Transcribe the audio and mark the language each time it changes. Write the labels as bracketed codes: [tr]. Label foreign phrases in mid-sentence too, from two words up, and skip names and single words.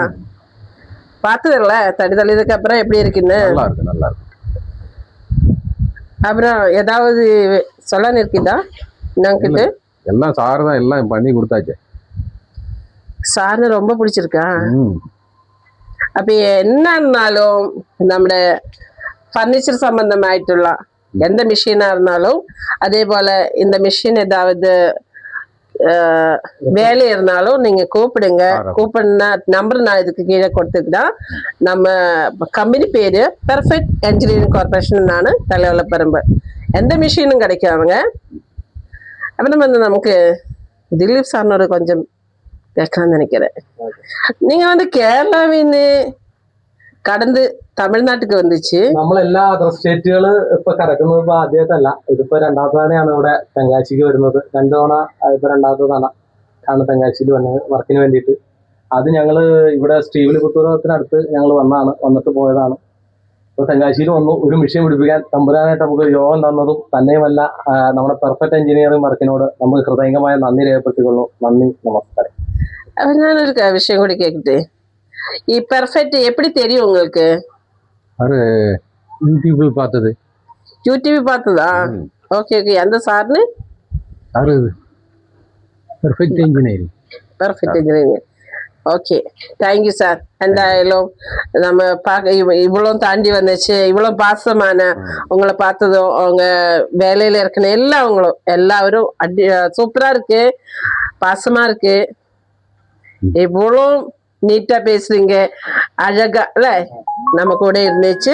[ta] பார்த்ததில்ல தடி தள்ளியதுக்கு அப்புறம் எப்படி இருக்குன்னு? நல்லா இருக்கு. அப்புறம் ஏதாவது சொல்ல இருக்குதா நாங்கிட்ட? எல்லாம் சார் தான் எல்லாம் பண்ணி கொடுத்தாச்சு. சார்னு ரொம்ப பிடிச்சிருக்கா? [ml] അപ്പൊ എന്നായിരുന്നാലും നമ്മുടെ ഫർണിച്ചർ സംബന്ധമായിട്ടുള്ള [ta] எந்த மிஷினா இருந்தாலும் அதே போல இந்த மிஷின் ஏதாவது வேலை இருந்தாலும் நீங்க கூப்பிடுங்க. கூப்பிடுனா நம்பர் நான் இதுக்கு கீழே கொடுத்துக்கிட்டேன். நம்ம கம்பெனி பேரு பெர்ஃபெக்ட் என்ஜினியரிங் கார்பரேஷன். நான் தலைவலப்பரம்பு எந்த மிஷினும் கிடைக்காதுங்க. அப்புறம் வந்து நமக்கு திலீப் சார்னோட கொஞ்சம் கேட்கலாம்னு நினைக்கிறேன். நீங்க வந்து [ml] കേരളാവിന്ന് കടന്ന് തമിഴ്നാട്ടിക്ക് വന്നിച്ച് നമ്മളെല്ലാ അതർ സ്റ്റേറ്റുകള് ഇപ്പൊ കടക്കുന്നത് ഇപ്പൊ ആദ്യമായിട്ടല്ല. ഇതിപ്പോ രണ്ടാമത്തെ തവണയാണ് ഇവിടെ തെങ്കാശിക്ക് വരുന്നത്. 2 തവണ ഇപ്പൊ രണ്ടാമത്തെ തവണ ആണ് തെങ്കാശിയിൽ വന്നത് വർക്കിന് വേണ്ടിയിട്ട്. അത് ഞങ്ങള് ഇവിടെ ശ്രീവില്ലിപുത്തൂരത്തിനടുത്ത് ഞങ്ങൾ വന്നിട്ട് പോയതാണ്. ഇപ്പൊ തെങ്കാശിയിൽ വന്നു ഒരു മെഷീൻ പിടിപ്പിക്കാൻ തമ്പുരാനായിട്ട് നമുക്ക് യോഗം തന്നതും തന്നെയുമല്ല നമ്മുടെ പെർഫെക്റ്റ് എഞ്ചിനീയറിംഗ് വർക്കിനോട് നമുക്ക് ഹൃദയംഗമായ നന്ദി രേഖപ്പെടുത്തിക്കൊള്ളു. നന്ദി, നമസ്കാരം. [ta] அப்ப நான் ஒரு விஷயம் கூட கேக்குது. பெர்ஃபெக்ட் எப்படி தெரியும் உங்களுக்கு? அது யூடியூப்ல பார்த்தது. யூடியூப் பார்த்ததா? ஓகே ஓகே. அந்த சார்னு [ml] சார் പെർഫെക്റ്റ് എഞ്ചിനീയറിംഗ്. പെർഫെക്റ്റ് എഞ്ചിനീയറിംഗ്. [ta] ஓகே, தேங்க்யூ சார். എന്തായാലും நம்ம இவ்வளோ தாண்டி வந்துச்சு, இவ்வளோ பாசமான உங்களை பார்த்ததும் அவங்க வேலையில இருக்கணும் எல்லாவங்களும் எல்லாரும் சூப்பரா இருக்கு, பாசமா இருக்கு, இவ்வளோ நீட்டா பேசுறீங்க, அழகா இல்ல நம்ம கூட இருந்துச்சு.